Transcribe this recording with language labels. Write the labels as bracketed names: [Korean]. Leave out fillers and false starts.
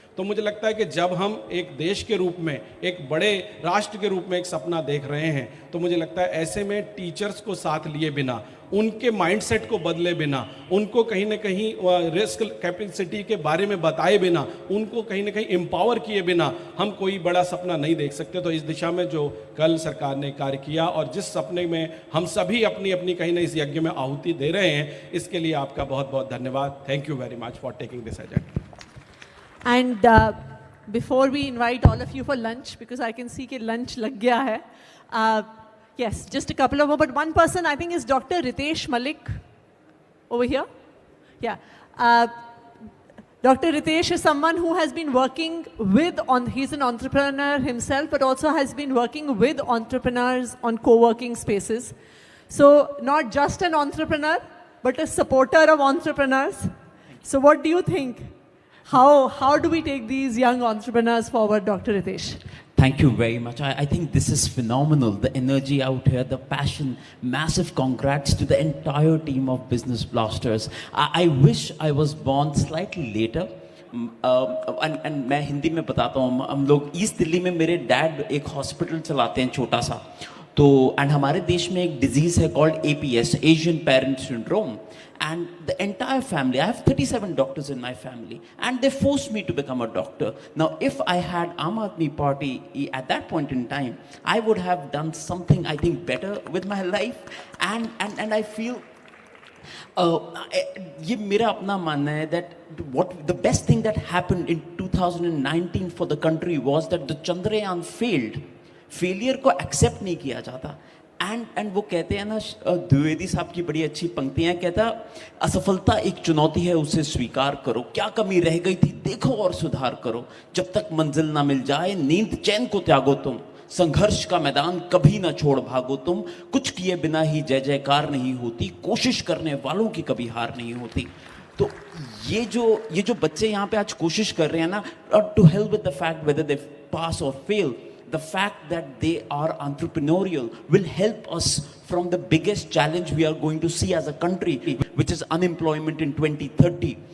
[Hindi] तो मुझे लगता है कि जब हम एक देश के रूप में, एक बड़े राष्ट्र के रूप में एक सपना देख रहे हैं, तो मुझे लगता है ऐसे में टीचर्स को साथ लिए बिना, उनके माइंडसेट को बदले बिना, उनको कहीं ना कहीं रिस्क कैपेसिटी के बारे में बताए बिना, उनको कहीं ना कहीं एम्पावर किए बिना हम कोई बड़ा सपना नहीं देख सकते। तो इस दिशा में जो कल सरकार ने कार्य किया और जिस सपने में हम सभी अपनी अपनी कहीं ना इस यज्ञ में आहुति दे रहे हैं, इसके लिए आपका बहुत बहुत धन्यवाद। [English] Thank you very much for taking this agenda. And before we invite all of you for lunch, because I can see [Hindi] कि lunch लग गया है, [English] yes, just a couple of more, but one person I think is Dr. Ritesh Malik over here. Yeah. Dr. Ritesh is someone who has been working with, he's an entrepreneur himself, but also has been working with entrepreneurs on co-working spaces. So not just an entrepreneur, but a supporter of entrepreneurs. So what do you think? How do we take these young entrepreneurs forward, Dr. Ritesh? Thank you very much. I think this is phenomenal. The energy out here, the passion, massive congrats to the entire team of Business Blasters. I wish I was born slightly later. [Hindi] And मैं हिंदी में बताता हूँ, हम लोग east Delhi में, मेरे dad एक hospital चलाते हैं छोटा सा, तो एंड हमारे देश में एक डिजीज है called APS, Asian Parent Syndrome. [English] And the entire family, I have 37 doctors in my family, and they forced me to become a doctor. Now, if I had Aam Aadmi Party at that point in time, I would have done something, I think, better with my life. And I feel, [Hindi] ये मेरा अपना मानना है [English] that what the best thing that happened in 2019 for the country was that the Chandrayaan failed. [Hindi] Failure को accept नहीं किया जाता। And वो कहते हैं ना, द्विवेदी साहब की बड़ी अच्छी पंक्तियां, कहता असफलता एक चुनौती है, उसे स्वीकार करो, क्या कमी रह गई थी देखो और सुधार करो, जब तक मंजिल ना मिल जाए नींद चैन को त्यागो तुम, संघर्ष का मैदान कभी ना छोड़ भागो तुम, कुछ किए बिना ही जय जयकार नहीं होती, कोशिश करने वालों की कभी हार नहीं होती। तो ये जो बच्चे यहाँ पे आज कोशिश कर रहे हैं ना, [English] To help with the fact whether they pass और fail, the fact that they are entrepreneurial will help us from the biggest challenge we are going to see as a country, which is unemployment in 2030.